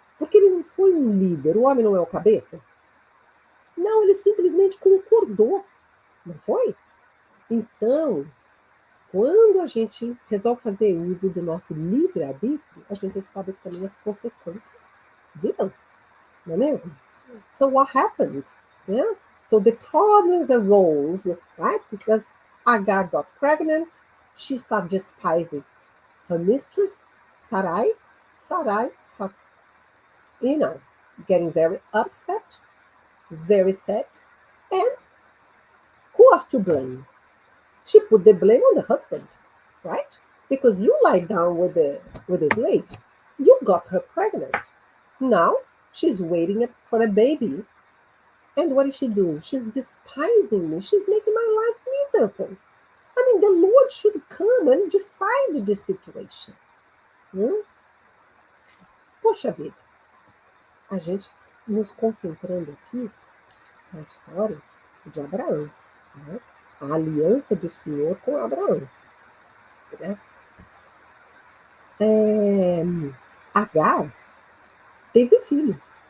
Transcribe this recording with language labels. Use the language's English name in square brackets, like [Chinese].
[Portuguese] Porque ele não foi um líder, o homem não é o cabeça. Não, ele simplesmente concordou, não foi? Então, quando a gente resolve fazer uso do nosso livre-arbítrio, a gente tem que saber também as consequências virão, não é mesmo? [English] So what happened? Yeah? So the problems arose, right? Because Agar got pregnant, she started despising her mistress, Sarai. Sarai started, getting very upset, very sad. And who was to blame? She put the blame on the husband, right? Because you lie down with the slave. You got her pregnant. Now she's waiting for a baby. And what is she doing? She's despising me. She's making my life miserable. I mean, the Lord should come and decide the situation. [Portuguese] Poxa vida. A gente nos concentrando aqui na história de Abraão. Né? A aliança do Senhor com Abraão. Né? Agar teve filho.